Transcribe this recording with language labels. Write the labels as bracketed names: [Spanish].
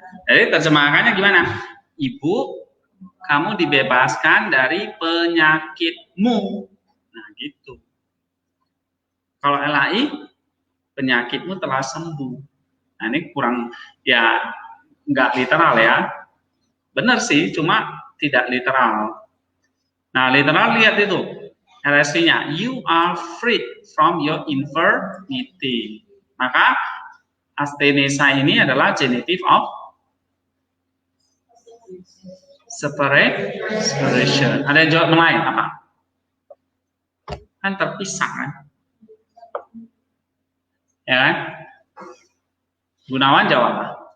[Indonesian] Jadi terjemahannya gimana? Ibu, kamu dibebaskan dari penyakitmu. Nah, gitu. Kalau LAI, penyakitmu telah sembuh. Nah, ini kurang, ya, nggak literal ya. Benar sih, cuma tidak literal. Nah, literal lihat itu. [English] RSV-nya, you are freed from your infirmity. [Indonesian] Maka, astenesa ini adalah genitive of separation. Ada jawaban lain apa? Kan terpisah kan? Ya kan? Gunawan jawab apa?